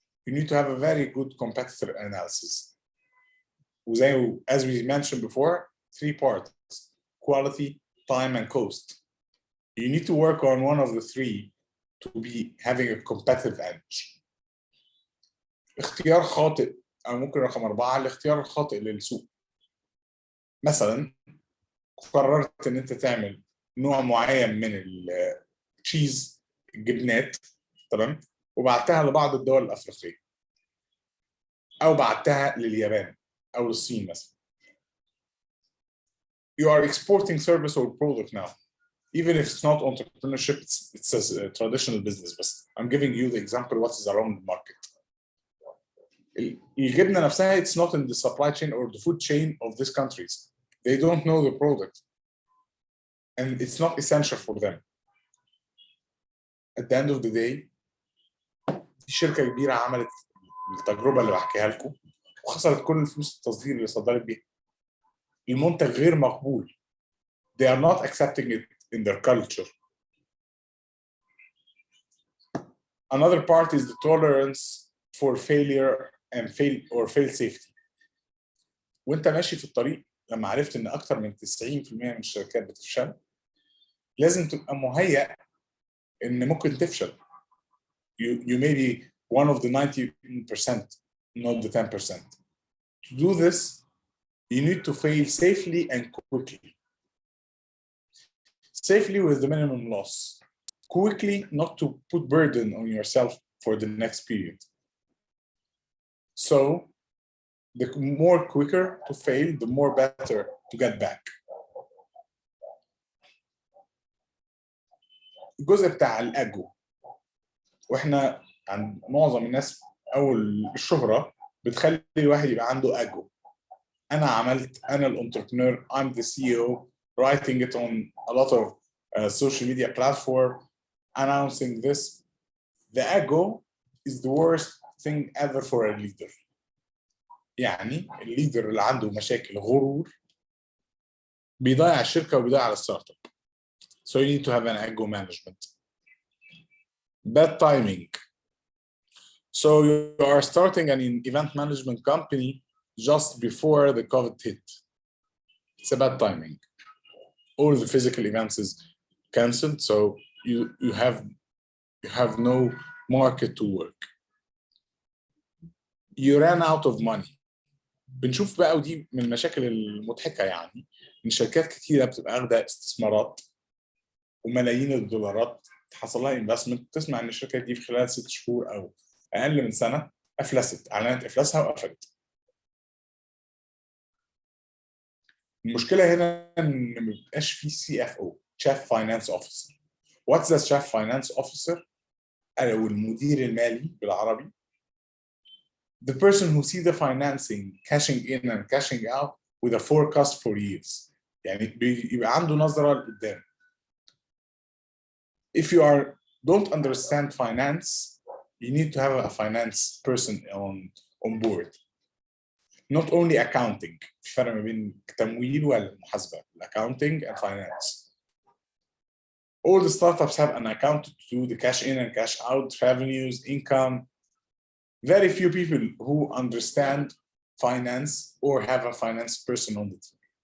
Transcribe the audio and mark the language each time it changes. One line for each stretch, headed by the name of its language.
English: You need to have a very good competitor analysis. As we mentioned before, 3 parts: quality, time, and cost. You need to work on one of the 3 to be having a competitive edge.
Arabic: اختيار خاطئ، أو ممكن رقم 4 الاختيار الخاطئ للسوق. مثلا قررت إن أنت تعمل نوع معين من التشيز، الجبنات، تمام، وبعتها لبعض الدول الأفريقية، أو بعتها لليابان أو للصين مثلا.
English: You are exporting service or product now, even if it's not entrepreneurship, it's a traditional business. But I'm giving you the example what is around the market.
Arabic: الجبنة نفسها,
English: it's not in the supply chain or the food chain of these countries. They don't know the product, and it's not essential for them. At the end of the day,
Arabic: في شركة كبيرة عملت التجربة اللي بحكيها لكم وخسرت كل الفلوس التصدير اللي صدرت بيها. المنتج غير مقبول.
English: They are not accepting it in their culture. Another part is the tolerance for failure and fail safety.
Arabic: وانت ماشي في الطريق لما عرفت ان اكتر من 90% من الشركات بتفشل، لازم تبقى مهيأ ان ممكن تفشل.
English: You may be one of the 90%, not the 10%. To do this, you need to fail safely and quickly. Safely with the minimum loss. Quickly, not to put burden on yourself for the next period. So, the more quicker to fail, the more better to get back.
Arabic: الجزء بتاع الأجو. واحنا عند معظم الناس أول الشهرة بتخلي الواحد يبقى عنده أجو. أنا الانتربرنور,
English: I'm the CEO, writing it on a lot of social media platform, announcing this. The ego is the worst thing ever for a leader.
Arabic: يعني الليدر اللي عنده مشاكل غرور بيضيع الشركة وبيضيع على الستارت اب.
English: So you need to have an ego management. Bad timing. So you are starting an event management company just before the COVID hit. It's a bad timing. All the physical events is cancelled, so you have no market to work. You ran out of money.
Arabic: بنشوف بقى ودي من المشاكل المضحكة يعني إن شركات كتيرة بتبقى واخدة استثمارات وملايين الدولارات حصل لها investment. تسمع إن الشركات دي في خلال 6 شهور أو أقل من سنة افلست، اعلنت افلاسها وقفلت. المشكله هنا ان ما بيبقاش في سي اف او، تشيف فاينانس اوفيسر.
English: What's the chief finance officer?
Arabic: او المدير المالي بالعربي.
English: The person who see the financing cashing in and cashing out with a forecast for years.
Arabic: يعني بيبقى عنده نظرة لقدام.
English: If you don't understand finance, you need to have a finance person on board. Not only accounting.
Arabic: في فرق ما بين التمويل والمحاسبة.
English: Accounting and finance. All the startups have an accountant to do the cash in and cash out, revenues, income. Very few people who understand finance or have a finance person on the team.